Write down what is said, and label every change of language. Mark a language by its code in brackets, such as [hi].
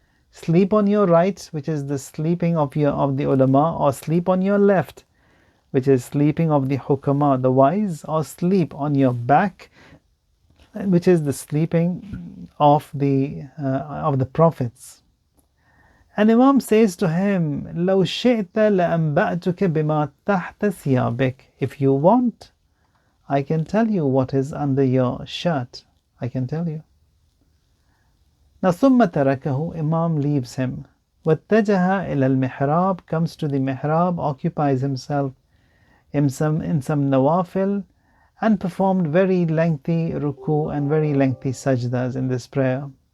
[en] Sleep on your right, which is the sleeping of the ulama, or sleep on your left, which is sleeping of the hukama, the wise, or sleep on your back, which is the sleeping of the prophets. [ar] And Imam says to him, لو شئت لأنبأتك بما تحت ثيابك. [en] If you want, I can tell you what is under your shirt. I can tell you. Now [ar] ثم تركه, [en] Imam leaves him. [ar] واتجه إلى المحراب, [en] comes to the mihrab, occupies himself in some nawafil, and performed very lengthy ruku and very lengthy sajdas in this prayer.